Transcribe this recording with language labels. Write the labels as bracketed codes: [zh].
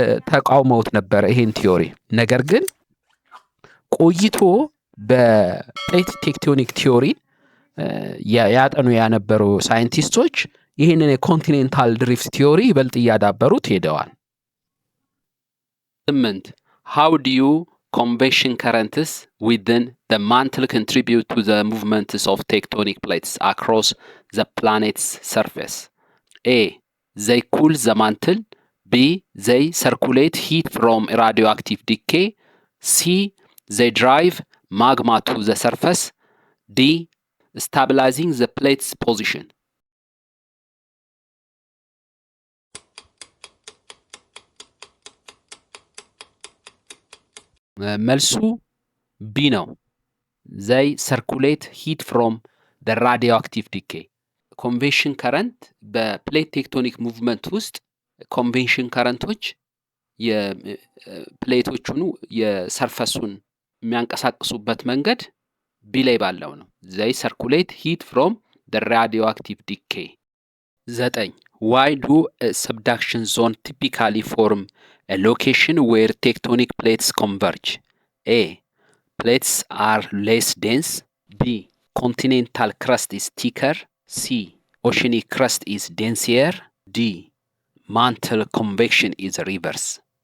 [am] ተቃውመውት ነበር ይሄን ቲዮሪ። ነገር ግን ቆይቶ በፕሌት ቴክቶኒክ ቲዮሪ ያጠኑ ያነበሩ ሳይንቲስቶች ይህንን የኮንቲኔንታል ድሪፍት ቲዮሪ ይበልጥ እያዳበሩት ሄደዋል። 8. [en] How do convection currents within the mantle contribute to the movements of tectonic plates across the planet's surface? A. They cool the mantle. B. They circulate heat from radioactive decay. C. They drive magma to the surface. D. Stabilizing the plate's position. [am] መልሱ ቢ ነው። [en] they circulate heat from the radioactive decay. [am] ኮንቬክሽን ከረንት በፕሌት ቴክቶኒክ ሙቭመንት ውስጥ ኮንቬክሽን ከረንቶች የፕሌቶቹን የሰርፈሱን የሚያንቀሳቅሱበት መንገድ ቢ ላይ ባለው ነው። [en] they circulate heat from the radioactive decay. 9. Why do a subduction zone typically form a location where tectonic plates converge? A. Plates are less dense. B. Continental crust is thicker. C. Oceanic crust is denser. D. Mantle convection is reverse.